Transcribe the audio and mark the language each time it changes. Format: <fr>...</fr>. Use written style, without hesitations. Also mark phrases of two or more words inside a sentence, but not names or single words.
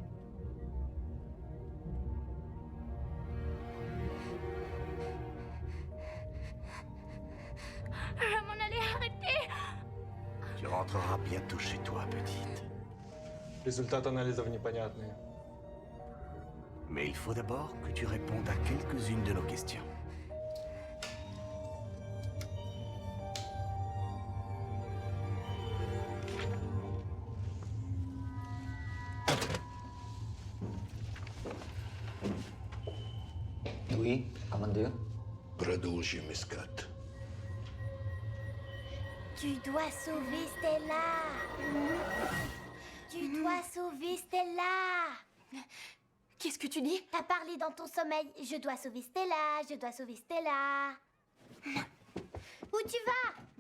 <fr>Je vais m'en aller, arrêtez! Tu rentreras bientôt chez toi, petite.</fr> <ru>Результат анализов непонятные.</ru> <fr>Mais il faut d'abord que tu répondes à quelques-unes de nos questions. Oui,</fr> <ru>командир. Продолжим искать.</ru> <fr>Tu dois sauver Stella. Tu dois sauver Stella. Qu'est-ce que tu dis? T'as parlé dans ton sommeil. Je dois sauver Stella, je dois sauver Stella. Où tu vas?</fr>